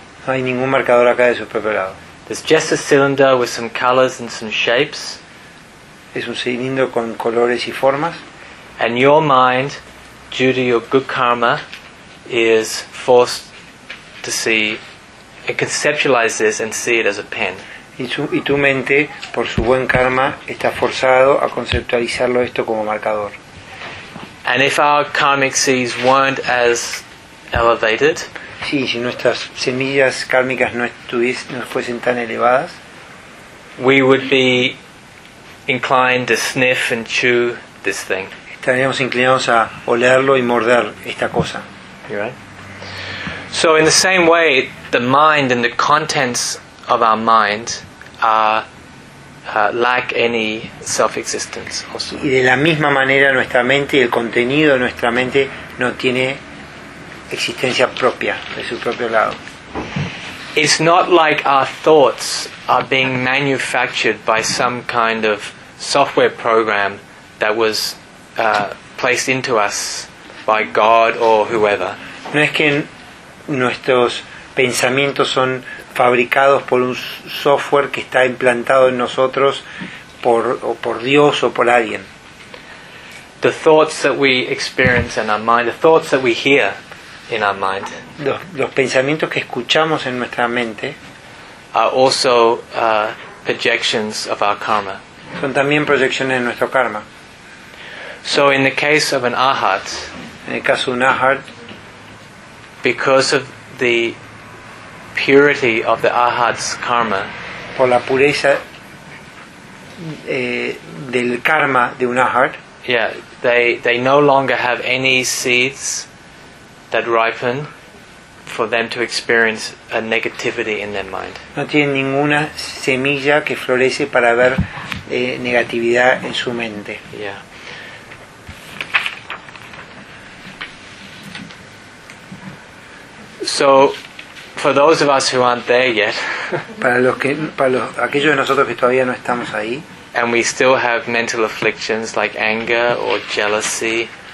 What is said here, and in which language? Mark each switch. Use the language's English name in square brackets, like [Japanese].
[Spanish] No hay ningún marcador acá de su propio lado. [English] There's just a cylinder with some colors and some shapes. [Spanish] Es un cilindro con colores y formas. [English] And your mind, due to your good karma, is forced to see and conceptualize this and see it as a pen. [Spanish] Y tu mente, por su buen karma, está forzado a conceptualizarlo esto como marcador. [English] And if our karmic seeds weren't as elevated, [Spanish] sí, si nuestras semillas kármicas no fuesen tan elevadas, [English] we would be inclined to sniff and chew this thing. [Spanish] Estaríamos inclinados a olerlo y morder esta cosa. [English] You're right. So in the same way, the mind and the contents of our mind lack any self-existence. Also. [Spanish] Y de la misma manera, nuestra mente y el contenido de nuestra mente no tiene existencia propia, de su propio lado. [English] It's not like our thoughts are being manufactured by some kind of software program that was placed into us by God or whoever. [Spanish] No es que nuestros pensamientos son fabricados por un software que está implantado en nosotros por Dios o por alguien. [English] The thoughts that we experience in our mind, the thoughts that we hear in our mind. [Spanish] Los pensamientos que escuchamos en nuestra mente [English] are also projections of our karma. [Spanish] Son también proyecciones de nuestro karma. [English] So in the case of an arhat, [Spanish] en el caso de un arhat, [English] because of the purity of the arhat's karma, [Spanish] por la pureza del karma de un arhat, [English] yeah, they no longer have any seeds that ripen for them to experience a negativity in their mind. [Spanish] No tienen ninguna semilla que florece para ver negatividad en su mente. [English] Yeah. So, for those of us who aren't there yet, [Spanish] aquellos de nosotros que todavía no estamos ahí, [English] and we still have mental afflictions like anger or jealousy,